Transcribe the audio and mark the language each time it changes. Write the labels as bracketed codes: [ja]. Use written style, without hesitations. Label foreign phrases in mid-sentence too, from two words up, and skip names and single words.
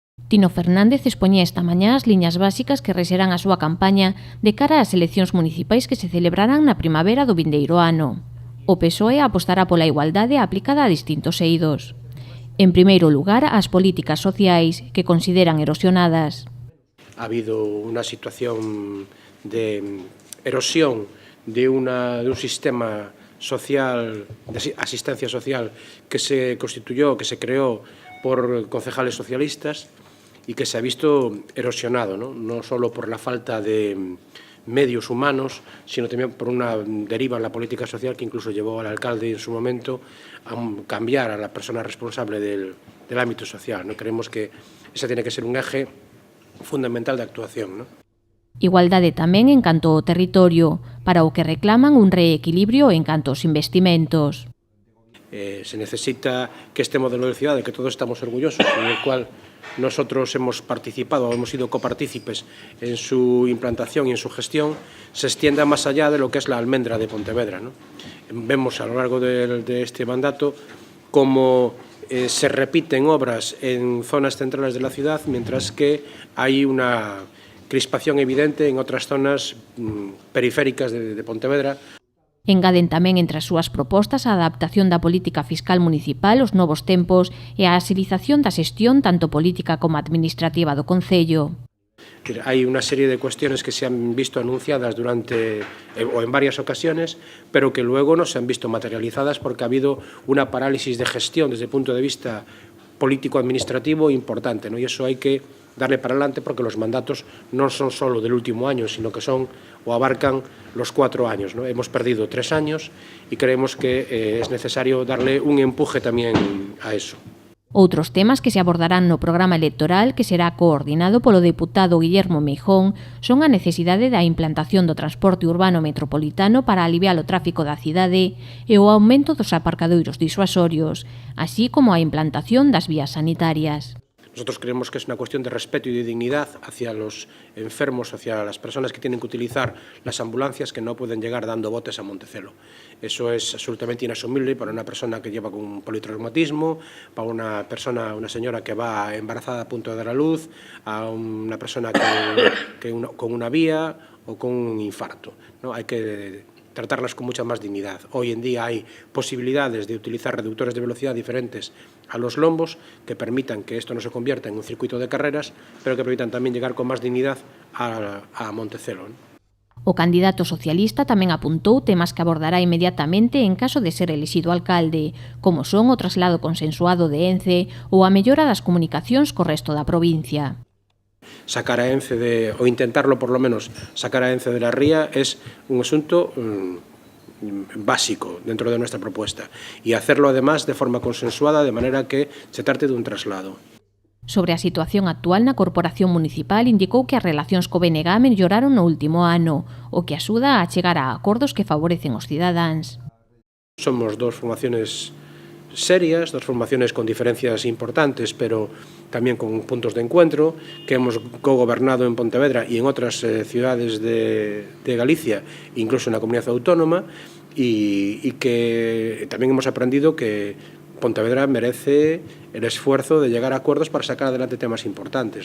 [gl] Tino Fernández expoñía esta mañá as liñas básicas que rexerán a súa campaña de cara ás eleccións municipais que se celebrarán na primavera do vindeiro ano. O PSOE apostará pola igualdade aplicada a distintos eidos. En primeiro lugar, as políticas sociais, que consideran erosionadas. [es] Ha habido una situación de erosión de un sistema social, de asistencia social, que se constituyó, que se creó por concejales socialistas y que se ha visto erosionado, no solo por la falta de medios humanos, sino también por una deriva en la política social que incluso llevó al alcalde en su momento a cambiar a la persona responsable del ámbito social. Creemos que ese tiene que ser un eje fundamental de actuación. [gl] Igualdade tamén en canto ao territorio, para o que reclaman un reequilibrio en canto aos investimentos. [es] Se necesita que este modelo de ciudad, de que todos estamos orgullosos, en el cual nosotros hemos participado, hemos sido copartícipes en su implantación y en su gestión, se extienda más allá de lo que es la almendra de Pontevedra. Vemos a lo largo de este mandato cómo se repiten obras en zonas centrales de la ciudad, mientras que hay una crispación evidente en otras zonas periféricas de Pontevedra. [gl] Engaden tamén entre as súas propostas a adaptación da política fiscal municipal aos novos tempos e a axilización da xestión tanto política como administrativa do Concello. [es] Hay una serie de cuestiones que se han visto anunciadas durante o en varias ocasiones, pero que luego no se han visto materializadas porque ha habido una parálisis de gestión desde el punto de vista político-administrativo importante, y eso hay que darle para adelante porque los mandatos no son solo del último año, sino que son o abarcan los 4 años. Hemos perdido 3 años y creemos que es necesario darle un empuje también a eso. [gl] Outros temas que se abordarán no programa electoral, que será coordinado polo deputado Guillermo Meijón, son a necesidade da implantación do transporte urbano metropolitano para aliviar o tráfico da cidade e o aumento dos aparcadoiros disuasorios, así como a implantación das vías sanitarias. [es] Nosotros creemos que es una cuestión de respeto y de dignidad hacia los enfermos, hacia las personas que tienen que utilizar las ambulancias que no pueden llegar dando botes a Montecelo. Eso es absolutamente inasumible para una persona que lleva con un politraumatismo, para una señora que va embarazada a punto de dar a luz, a una persona con una vía o con un infarto. Hay que tratarlas con mucha más dignidad. Hoy en día hay posibilidades de utilizar reductores de velocidad diferentes a los lombos que permitan que esto no se convierta en un circuito de carreras, pero que permitan también llegar con más dignidad a Montecelo. [gl] O candidato socialista tamén apuntou temas que abordará inmediatamente en caso de ser elixido alcalde, como son o traslado consensuado de Ence ou a mellora das comunicacións co resto da provincia. [es] Sacar a Ence o intentarlo por lo menos, sacar a Ence de la ría es un asunto básico dentro de nuestra propuesta y hacerlo además de forma consensuada, de manera que se trate de un traslado. [gl] Sobre a situación actual na Corporación Municipal, indicou que as relacións co BNG melloraron no último ano, o que axuda a chegar a acordos que favorecen os cidadáns. [es] Somos dos formaciones serias, dos formaciones con diferencias importantes, pero también con puntos de encuentro, que hemos cogobernado en Pontevedra y en otras ciudades de Galicia, incluso en la comunidad autónoma, y que también hemos aprendido que Pontevedra merece el esfuerzo de llegar a acuerdos para sacar adelante temas importantes.